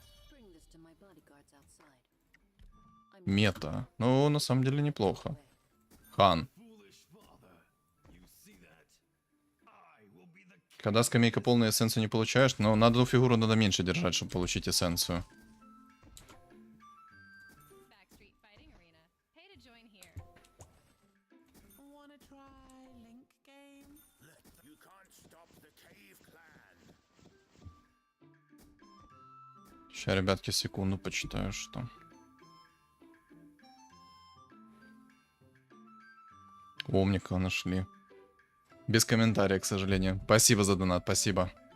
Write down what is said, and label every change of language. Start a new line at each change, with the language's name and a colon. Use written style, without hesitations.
English: Bring this to my bodyguards outside. I'm
Russian: Мета. Ну, на самом деле неплохо. Хан. Когда скамейка полная, эссенцию не получаешь, но на одну фигуру надо меньше держать, чтобы получить эссенцию.
English: Backstreet Fighting Arena. Pay to join here. Wanna try Link game? You can't stop the cave clan.
Russian: Сейчас, ребятки, секунду почитаю, что. Умника нашли. Без комментария, к сожалению. Спасибо за донат, спасибо.